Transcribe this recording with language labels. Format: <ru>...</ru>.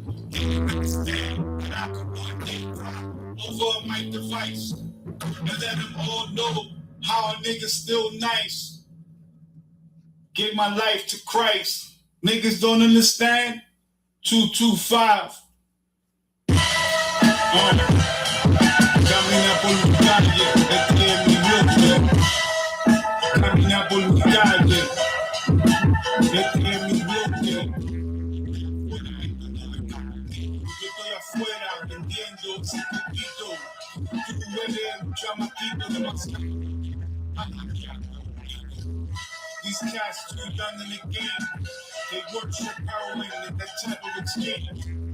<en>Didn't understand that I could one day cry over a mic device and let them all know how a nigga still nice. Gave my life to Christ. Niggas don't understand. 225.</en> <es>Camina por mi calle, este es mi bloque. Camina por mi calle, este es mi bloque. Yo estoy afuera vendiendo circuito. Tú eres un chamaquito demasiado.</es> <en>These cats too young in the game. They worship heroin and that type of exchange.</en>